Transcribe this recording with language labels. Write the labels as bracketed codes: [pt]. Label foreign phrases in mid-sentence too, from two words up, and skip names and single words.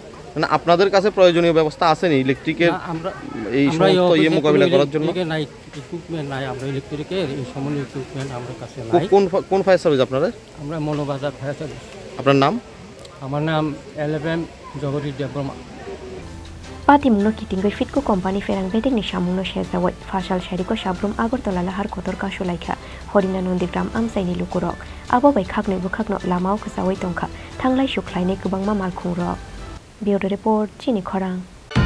[bn] মানে আপনাদের কাছে প্রয়োজনীয় ব্যবস্থা আছে নি ইলেকট্রিকের এই সমস্ত মোকাবিলা করার জন্য নাই ইকুইপমেন্ট নাই আমরা ইলেকট্রিকের এই সমস্ত ইকুইপমেন্ট আমাদের কাছে নাই কোন [en] fire service [bn] আপনাদের আমরা মনোবাজার ফায়ার সার্ভিস আপনার নাম আমার নাম 11 জগদীশ দেববর্মা [trp] Patimungno kitingoi Fitco company ferang betekni samungno shezawai fasal shariko sabrum Agartala lahar kotor kasulaikha Horina Nondigram amsaini lukurok abo bai khaknoi bukhakno lamao khasawai tongkha thanglai shuklaine kubangma malkhungrok [en] Bureau report [trp] Chini Khorang